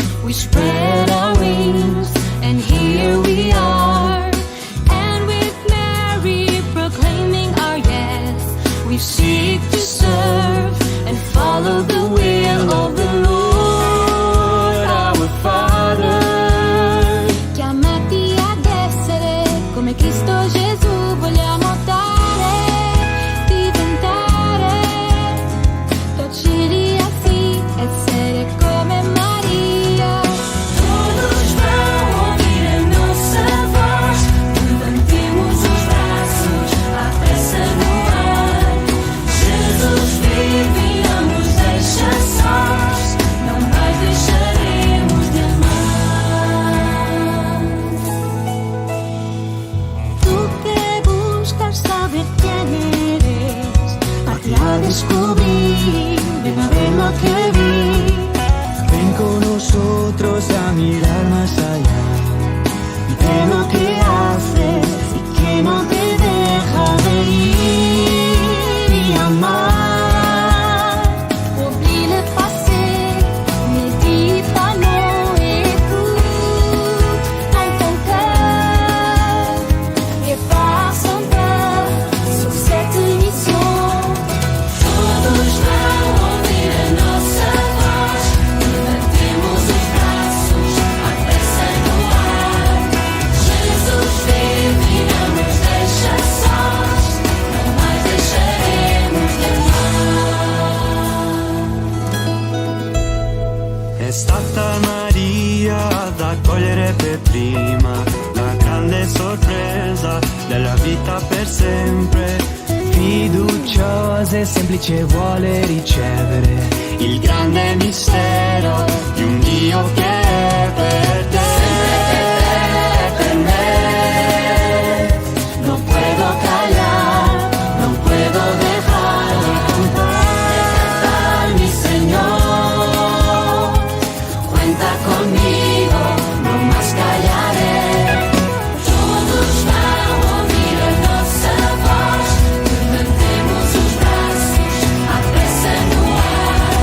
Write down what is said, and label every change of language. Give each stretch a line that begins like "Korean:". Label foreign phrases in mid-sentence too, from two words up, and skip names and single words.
English: we spread our wings, and here we are. And with Mary proclaiming our yes, we seek to serve and follow the will of the Lord, our Father.
Italian: Chiamati ad essere come Cristo Gesù, vogliamo dare, diventare docili a sì, essere come Maria.
Portuguese: Todos vão ouvir a nossa voz, levantemos os braços, a peça no ar. Jesus vive e não nos deixa sós, não mais deixaremos de amar.
Spanish: Tu que buscas saber quién eres, hazte a descubrir, ven a ver lo que vi. Ven con nosotros a mirar más allá De lo que haces y que no te deja de ir y amar.
French: Oublie le passé, médite-le, écoute dans ton cœur et par son cœur sur cette mission.
Portuguese: Todos vão ouvir a nossa voz, levantemos os braços, a peça no ar. Jesus vive e não nos deixa sós, não mais deixaremos de amar.
Italian: È stata Maria ad accogliere per prima la grande sorpresa della vita per sempre. Fiduciosa e semplice vuole ricevere il grande mistero di un Dio che è per te, per me.
Spanish: No puedo callar, no puedo dejar de cantar mi Señor. Cuenta conmigo, no más callaré.
Portuguese: Todos vão ouvir a nossa voz, levantemos os braços, a peça no ar.